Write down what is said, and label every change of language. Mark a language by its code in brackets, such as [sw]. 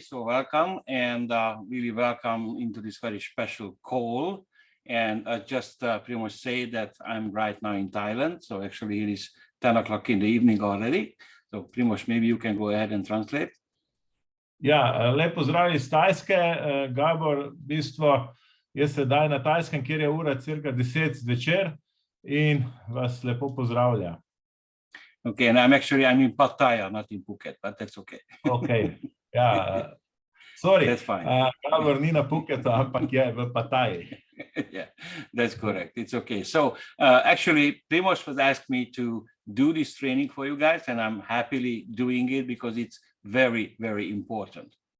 [en] So welcome and really welcome into this very special call. And I just pretty much say that I'm right now in Thailand. So actually it is 10 o'clock in the evening already. So pretty much maybe you can go ahead and translate. [sl] Ja, lepo zdrav iz Tajske, Gabor, v bistvu jaz sedaj na Tajskem, kjer je ura cirka 10 zvečer in vas lepo pozdravlja. [en] Okay, and I'm in Pattaya, not in Phuket, but that's okay. Okay, ja, sorry, That's fine. [sl] Gabor ni na Phuketu, ampak je v Pattaji. [en] Yeah, that's correct. It's okay. So actually, Primož was asked me to do this training for you guys, and I'm happily doing it because it's very, very important.